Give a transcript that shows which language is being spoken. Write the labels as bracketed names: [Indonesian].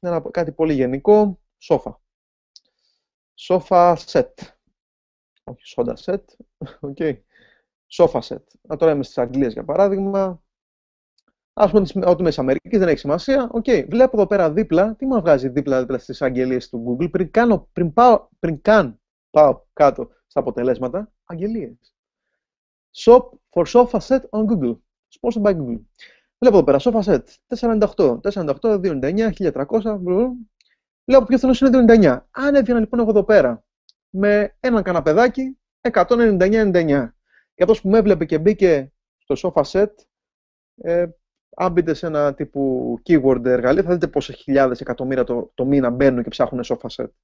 [Greek] Κάτι πολύ γενικό. Σόφα. Σόφα set. Όχι σόντα set. Σόφα set. Τώρα είμαι στις Αγγλίες για παράδειγμα. Ας πούμε ότι είμαι της Αμερικής, δεν έχει σημασία. Βλέπω εδώ πέρα δίπλα, τι μου βγάζει δίπλα στις αγγελίες του Google, πριν καν πάω κάτω στα αποτελέσματα, αγγελίες. [English] Shop for sofa set on Google. Sponsored by Google. [Greek] Βλέπω εδώ πέρα, sofa set, 498, 299, 1300, βλέπω ποιο θέλω είναι 299. Αν έβγαινα λοιπόν εγώ εδώ πέρα με έναν καναπεδάκι 199,99. Και αυτός που με έβλεπε και μπήκε στο sofa set, αν μπείτε σε ένα τύπου keyword εργαλείο, θα δείτε πόσες χιλιάδες εκατομμύρια το μήνα μπαίνουν και ψάχνουν sofa set.